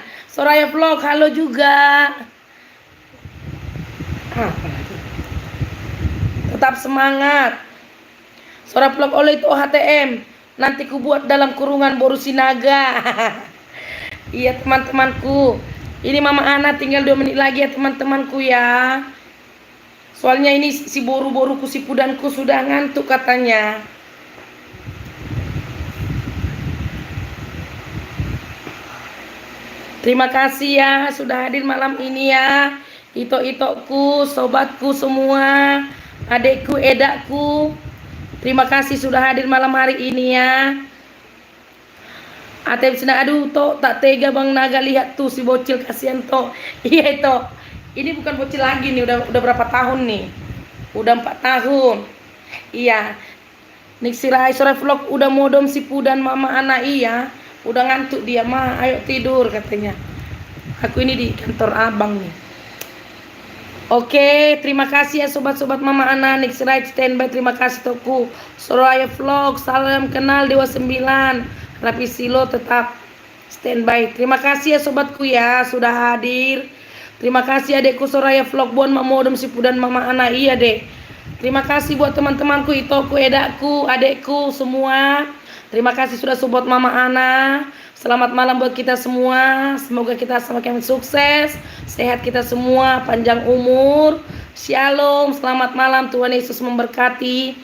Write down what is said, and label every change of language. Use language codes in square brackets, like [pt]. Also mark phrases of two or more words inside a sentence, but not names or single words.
[id] Soraya Vlog, halo juga. Tetap semangat. Soraya Vlog, oleh itu HTM. Nanti ku buat dalam kurungan Boru Sinaga. Iya teman-temanku. Ini Mama Ana tinggal 2 menit lagi ya teman-temanku ya. Soalnya ini si boru-boruku, si pudanku sudah ngantuk katanya. Terima kasih ya sudah hadir malam ini ya. Itok-itokku, sobatku semua, adekku, edakku. Terima kasih sudah hadir malam hari ini ya. Atep senang, aduh Tok, tak tega Bang Naga lihat tuh si bocil, kasihan Tok. Iya Tok. Ini bukan bocil lagi nih, udah berapa tahun nih? Udah 4 tahun. Iya. Nixi Rai Soraya Vlog udah modom si pudan Mama Ana, iya. Udah ngantuk dia, mah ayo tidur katanya. Aku ini di kantor abang nih. Oke, terima kasih ya sobat-sobat Mama Ana, Nixi Rai standby, terima kasih Toku. Soraya Vlog, salam kenal Dewa 9. Rapi Silo tetap standby. Terima kasih ya sobatku ya sudah hadir. Terima kasih adekku Soraya Vlog, buat mamodem si pudan Mama Ana, iya dek. Terima kasih buat teman-temanku, itoku, edakku, adekku semua. Terima kasih sudah support Mama Ana. Selamat malam buat kita semua. Semoga kita semakin sukses, sehat kita semua, panjang umur. Shalom, selamat malam, Tuhan Yesus memberkati.